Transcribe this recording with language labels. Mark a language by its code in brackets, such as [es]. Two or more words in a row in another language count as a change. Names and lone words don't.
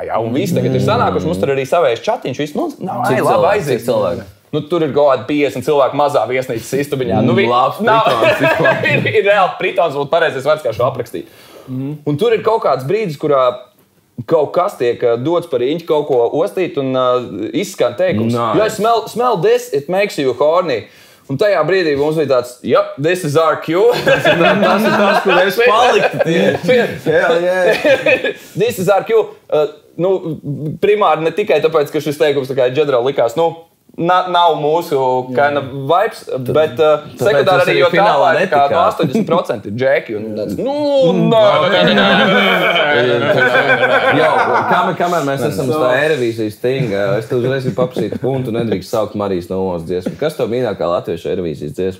[lv] Un visi tagad ir sanākuši, mums tur arī savējais čatiņš, viss, labi aiziet cilvēki. Tur ir kaut kādi 50 cilvēki mazā viesnīcas istabiņā. Ir reāli pritons, un pareizais vārds, kā šo aprakstīt. Un tur ir kaut kāds brīdis, kurā kaut kas tiek dots par īņķi kaut ko ostīt un izskan teikums. [en] Smell this, it makes you horny. [lv] Un tajā brīdī mums bija tāds, [en] this is our cue. [lv] Tas ir tas, kur es paliktu. [en] This is our cue. [lv] primāri ne tikai tāpēc, ka šis teikums tā kā ģenerāli likās, nav mūsu [en] kind of vibes, [lv] bet sekundāri arī, jo tālā ir kā 80% ir džeki. Kamēr mēs esam uz tā Eirovīzijas tinga, es tev uzreiz gribu paprasīt, un tu nedrīkst saukt Marijas Novos dziesmu. Kas tev mīļākā latviešu Eirovīzijas dziesma?